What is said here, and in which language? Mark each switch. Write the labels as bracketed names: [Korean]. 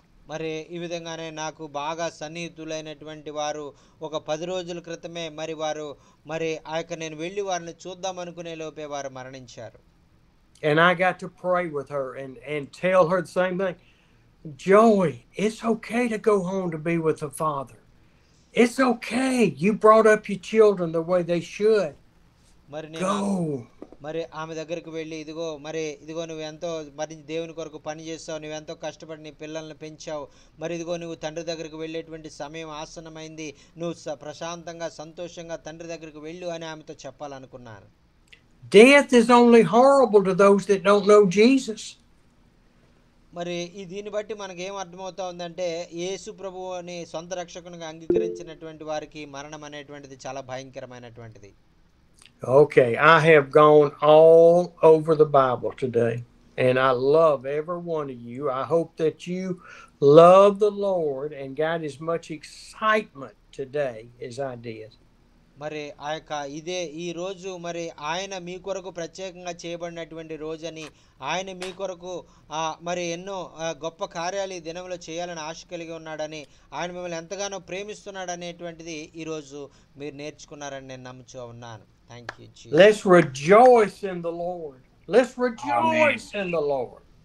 [Telugu] మరి ఈ విధంగానే నాకు బాగా సన్నిహితులైనటువంటి వారు ఒక 10 రోజుల క్రితమే మరి వారు మరి నేను వెళ్ళి వారిని చూద్దాం అనుకునే లోపే వారు మరణించారు. [English] And I got to pray with her and tell her the same thing. Joey, it's okay to go home to be with the Father. It's okay. You brought up your children the way they should. మరి go. [Telugu] మరి ఆమె దగ్గరికి వెళ్ళి ఇదిగో నువ్వు ఎంతో మరి దేవుని కొరకు పని చేస్తావు, నువ్వెంతో కష్టపడి నీ పిల్లల్ని పెంచావు, మరి ఇదిగో నువ్వు తండ్రి దగ్గరికి వెళ్ళేటువంటి సమయం ఆసన్నమైంది, నువ్వు ప్రశాంతంగా సంతోషంగా తండ్రి దగ్గరికి వెళ్ళు అని ఆమెతో చెప్పాలనుకున్నాను. [English] Death is only horrible to those that don't know Jesus. [Telugu] మరి దీన్ని బట్టి మనకి ఏం అర్థమవుతా ఉందంటే యేసు ప్రభువుని సొంత రక్షకునిగా అంగీకరించినటువంటి వారికి మరణం అనేటువంటిది చాలా భయంకరమైనటువంటిది. [English] Okay, I have gone all over the Bible today, and I love every one of you. I hope that you love the Lord and got as much excitement today as I did. [Telugu] మరి ఆ యొక్క ఈ రోజు మరి ఆయన మీ కొరకు ప్రత్యేకంగా చేయబడినటువంటి రోజని, ఆయన మీ కొరకు మరి ఎన్నో గొప్ప కార్యాలు ఈ దినంలో చేయాలని ఆశ కలిగి ఉన్నాడని, ఆయన మిమ్మల్ని ఎంతగానో ప్రేమిస్తున్నాడు అనేటువంటిది ఈరోజు మీరు నేర్చుకున్నారని నేను నమ్ముతూ ఉన్నాను. [English] Thank you. Let's rejoice in the Lord. Let's rejoice in the Lord.